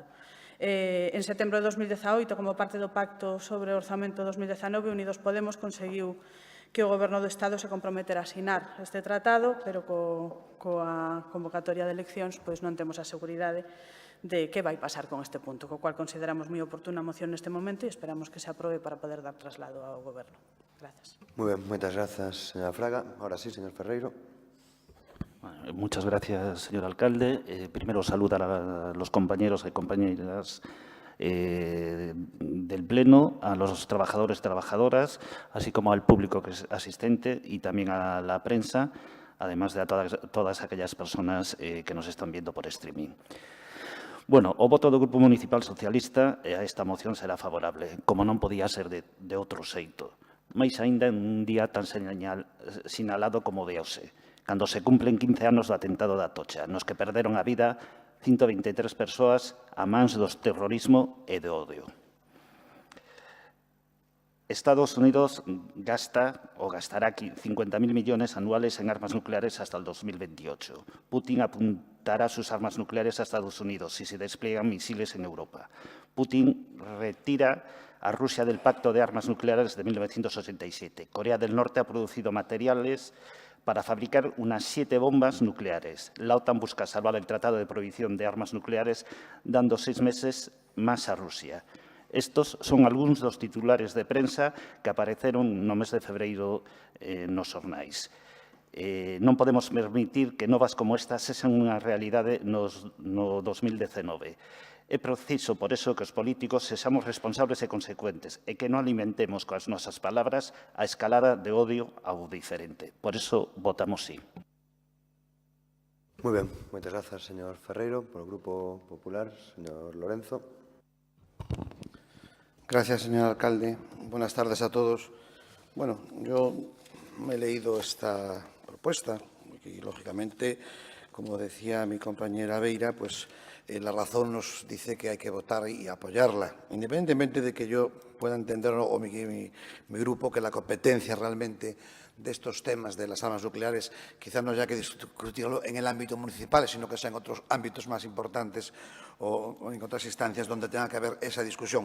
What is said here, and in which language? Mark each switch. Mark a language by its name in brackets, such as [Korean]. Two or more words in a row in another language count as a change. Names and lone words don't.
[Galician] En setembro de 2018, como parte do Pacto sobre o Orzamento 2019, Unidos Podemos conseguiu que o Goberno do Estado se comprometera a asinar este tratado, pero coa convocatoria de eleccións non temos a seguridade de que vai pasar con este punto, co cual consideramos moi oportuna a moción neste momento e esperamos que se aprobe para poder dar traslado ao Goberno. [Spanish] Gracias. Muy bien, [Galician] moitas grazas, señora Fraga. [Spanish] Ahora sí, señor Ferreiro. Muchas gracias, señor alcalde. Primero, saludar a los compañeros y compañeras del Pleno, a los trabajadores y trabajadoras, así como al público que es asistente y también a la prensa, además de a todas aquellas personas que nos están viendo por streaming. [Galician] Bueno, o voto do Grupo Municipal Socialista a esta moción será favorable, como non podía ser de outro xeito. Mais aínda en un día tan sinalado como de hoxe, cando se cumplen 15 anos do atentado da Atocha, nos que perderon a vida 123 persoas a mans do terrorismo e do odio. [Spanish] Estados Unidos gastará 50.000 millones anuales en armas nucleares hasta el 2028. Putin apuntará sus armas nucleares a Estados Unidos si se despliegan misiles en Europa. Putin retira a Rusia del Pacto de Armas Nucleares de 1987. Corea del Norte ha producido materiales para fabricar unas 7 bombas nucleares. La OTAN busca salvar el Tratado de Prohibición de Armas Nucleares, dando 6 meses más a Rusia. [Galician] Estos son algúns dos titulares de prensa que apareceron no mes de febreiro nos xornais. Non podemos permitir que novas como estas sexan unha realidade no 2019. É preciso, por eso, que os políticos sexamos responsables e consecuentes e que non alimentemos coas nosas palabras a escalada de odio ao diferente. Por eso, votamos sí. Moi ben, moitas grazas, señor Ferreiro. Por o Grupo Popular, señor Lorenzo. [Spanish] Gracias, señor alcalde. Buenas tardes a todos. Bueno, yo me he leído esta propuesta y, lógicamente, como decía mi compañera Beira, pues la razón nos dice que hay que votar y apoyarla, independientemente de que yo pueda entender o mi grupo que la competencia realmente de estos temas de las armas nucleares quizás no haya que discutirlo en el ámbito municipal, sino que sea en otros ámbitos más importantes o en otras instancias donde tenga que haber esa discusión.